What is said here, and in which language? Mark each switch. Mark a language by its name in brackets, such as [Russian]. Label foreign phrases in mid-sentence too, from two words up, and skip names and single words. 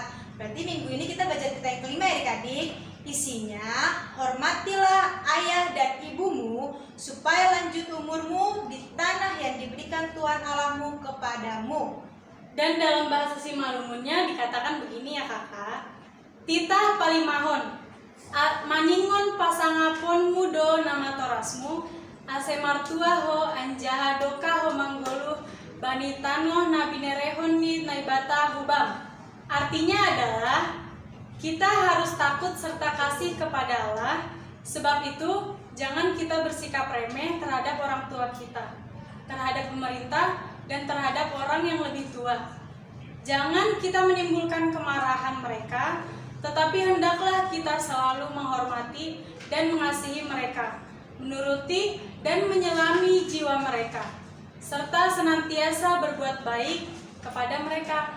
[Indonesian] Berarti minggu ini kita belajar titah yang kelima ya adik-adik. Isinya, hormatilah ayah dan ibumu supaya lanjut umurmu di tanah yang diberikan Tuhan Allahmu kepadamu. Dan dalam bahasa Simalumunnya dikatakan begini ya kakak. [Batak Simalungun] Titah palimahon, maningon pasangapon mudo nama torasmu, ase martua ho anjaha doka ho manggoluh, bani tanoh nabinerehon ni naibata hubam. [Indonesian] Artinya adalah kita harus takut serta kasih kepada Allah. Sebab itu jangan kita bersikap remeh terhadap orang tua kita, terhadap pemerintah, dan terhadap orang yang lebih tua. Jangan kita menimbulkan kemarahan mereka, tetapi hendaklah kita selalu menghormati dan mengasihi mereka, menuruti dan menyelami jiwa mereka, serta senantiasa berbuat baik kepada mereka.